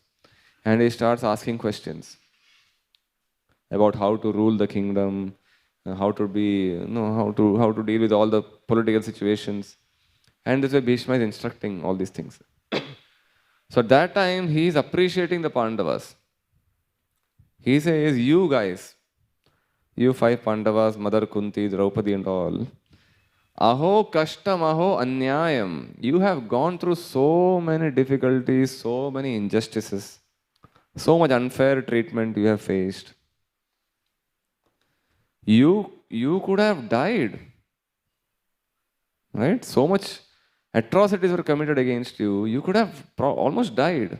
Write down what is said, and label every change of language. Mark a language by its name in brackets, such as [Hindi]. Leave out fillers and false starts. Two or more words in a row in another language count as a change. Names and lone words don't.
[English] And he starts asking questions about how to rule the kingdom, how to deal with all the political situations. And this way Bhishma is instructing all these things. So at that time, he is appreciating the Pandavas. He says, you guys, you 5 Pandavas, Mother Kunti, Draupadi and all, [Sanskrit] अहो कष्टम् अहो अन्यायम्. [English] You have gone through so many difficulties, so many injustices, so much unfair treatment you have faced. You could have died. Right? So much atrocities were committed against you. You could have almost died.